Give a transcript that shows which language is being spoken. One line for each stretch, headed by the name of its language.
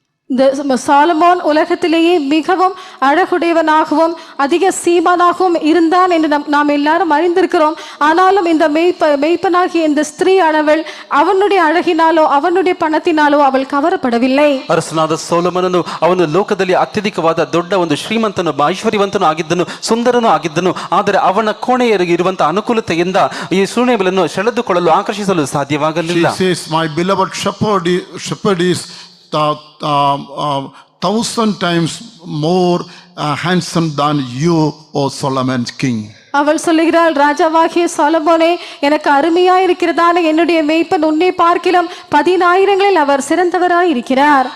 Tamil: இந்த சாலமோன் உலகத்திலேயே மிகவும் அழகுடையவனாகவும் அதிக சீமானாகவும் இருந்தான் என்று நாம் எல்லாரும் அறிந்திருக்கிறோம். ஆனாலும் இந்த மெய்ப்பனாகிய இந்த ஸ்திரீ அளவள் அவனுடைய அழகினாலோ அவனுடைய பணத்தினாலோ அவள் கவரப்படவில்லை.
Kannada: ಅರಸನಾದ ಸೊಲೊಮೋನನು ಅವನು ಲೋಕದಲ್ಲಿ ಅತ್ಯಧಿಕವಾದ ದೊಡ್ಡ ಒಂದು ಶ್ರೀಮಂತನು ಐಶ್ವರ್ಯವಂತನು ಆಗಿದ್ದನು, ಸುಂದರನೂ ಆಗಿದ್ದನು. ಆದರೆ ಅವನ ಕೋಣೆಯರಿಗೆ ಇರುವಂತಹ ಅನುಕೂಲತೆಯಿಂದ ಈ ಸೂನೆಗಳನ್ನು ಸೆಳೆದುಕೊಳ್ಳಲು ಆಕರ್ಷಿಸಲು ಸಾಧ್ಯವಾಗಲಿಲ್ಲ.
English: She says, my beloved shepherd is 1,000 times more handsome than you, O Solomon king.
Tamil: அவள் சொல்லுகிறாள், ராஜாவாகிய சாலமோனே, எனக்கு அருமையாய் இருக்கிறதான என்னுடைய மேய்ப்பன் உன்னை பார்க்கிலும் 10,000 அவர் சிறந்தவராய் இருக்கிறார்.